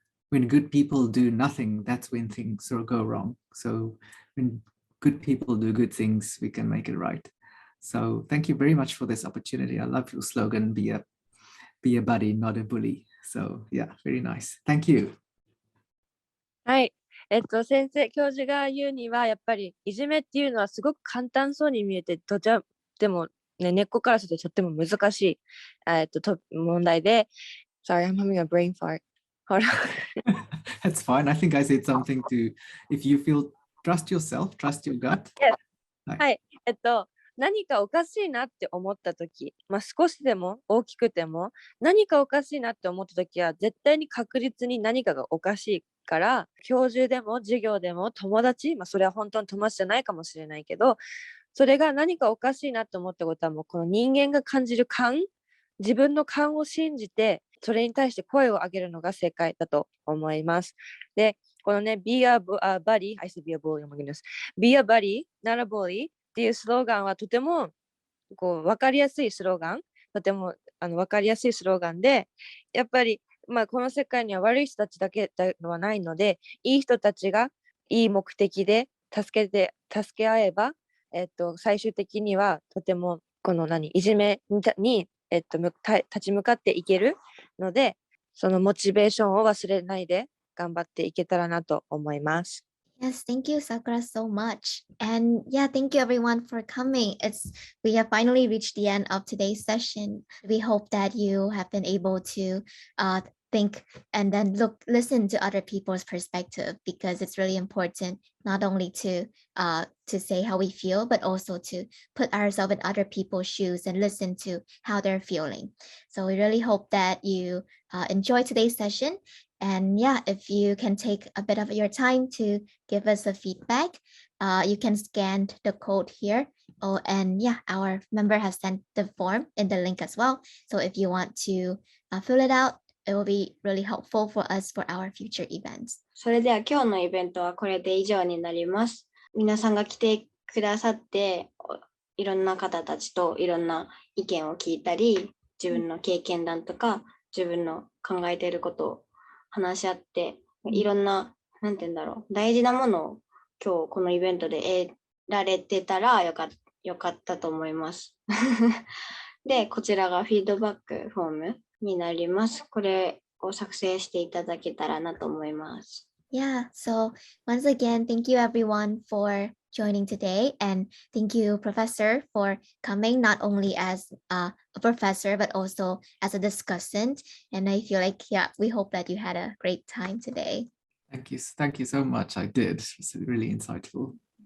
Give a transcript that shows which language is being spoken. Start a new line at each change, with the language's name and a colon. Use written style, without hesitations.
English: When good people do nothing, that's when things go wrong. So when good people do good things, we can make it right. So thank you very much for this opportunity. I love your slogan, be a buddy, not a bully. So yeah, very nice. Thank you.
Japanese: はい。先生、教授が言うには、やっぱりいじめっていうのはすごく簡単そうに見えて、でも、ね、根っこからするととっても難しい、問題で、
English: Sorry, I'm having a brain fart. Hold on. That's fine. I think I said something to, if you feel, trust yourself, trust your gut. Yes.
Japanese: はい。はい。何かおかしいなって思ったとき、少しでも大きくても、何かおかしいなって思ったときは、絶対に確実に何かがおかしいから、教授でも授業でも友達、それは本当に友達じゃないかもしれないけど、それが何かおかしいなって思ったことは、もうこの人間が感じる感、自分の感を信じて、それに対して声を上げるのが正解だと思います。で、このね、
English: Be a buddy, I said be a bully, oh my goodness. Be a buddy, not a bully
Japanese: っていうスローガンはとても分かりやすいスローガン、とても分かりやすいスローガンで、やっぱりまあこの世界には悪い人たちだけではないので、いい人たちがいい目的で助け合えば、最終的にはとてもこのいじめに、立ち向かっていけるので、そのモチベーションを忘れないで頑張っていけたらなと思います。
English: Yes, thank you, Sakura, so much. And yeah, thank you everyone for coming. We have finally reached the end of today's session. We hope that you have been able to think and then listen to other people's perspective, because it's really important not only to say how we feel, but also to put ourselves in other people's shoes and listen to how they're feeling. So we really hope that you enjoy today's session. And yeah, if you can take a bit of your time to give us a feedback, you can scan the code here. Oh, and yeah, our member has sent the form in the link as well. So if you want to fill it out, it will be really helpful for us for our future events.
Japanese: それでは今日のイベントはこれで以上になります。皆さんが来てくださって、いろんな方たちといろんな意見を聞いたり、自分の経験談とか、自分の考えていることを話し合って、いろんな、なんて言うんだろう、大事なものを今日このイベントで得られてたらよかったと思います。で、こちらがフィードバックフォームになります。これを作成していただけたらなと思います。
English: Yeah, so once again, thank you everyone for joining today, and thank you, Professor, for coming not only as a professor but also as a discussant. And I feel like, yeah, we hope that you had a great time today. Thank you so much. I did. It's really insightful.